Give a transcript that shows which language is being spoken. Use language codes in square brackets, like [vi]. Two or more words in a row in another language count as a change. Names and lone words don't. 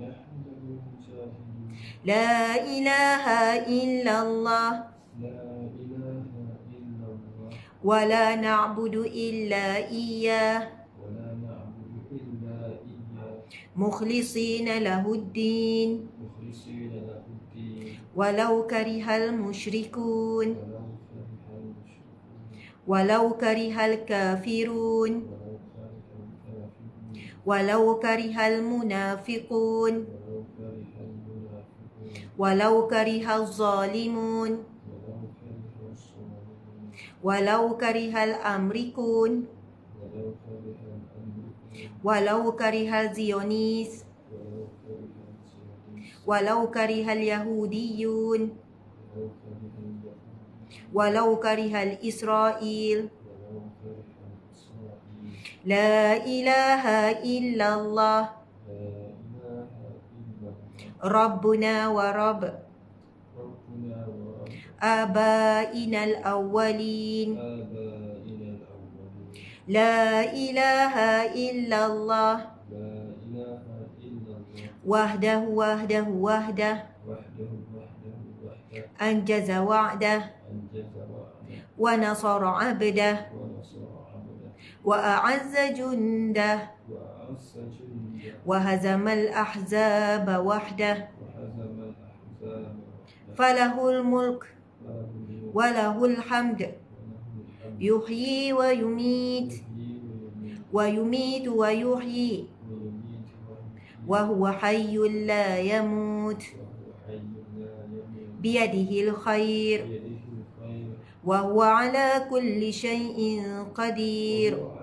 [ar] لا إله إلا الله. ولا نعبد إلا إياه. مخلصين له الدين. ولو كره المشركون. ولو كره الكافرون. ولو كره المنافقون. ولو كره الظالمون. ولو كره الأمريكيون، ولو كره الصهيونيون، ولو كره اليهوديون، ولو كره إسرائيل. لا إله إلا الله ربنا ورب آبائنا الأولين. لا إله إلا الله وحده وحده وحده أنجز وعده ونصر عبده وأعز جنده وهزم الأحزاب وحده. فله الملك وله الحمد يحيي ويميت ويميت ويحيي وهو حي لا يموت بيده الخير وهو على كل شيء قدير.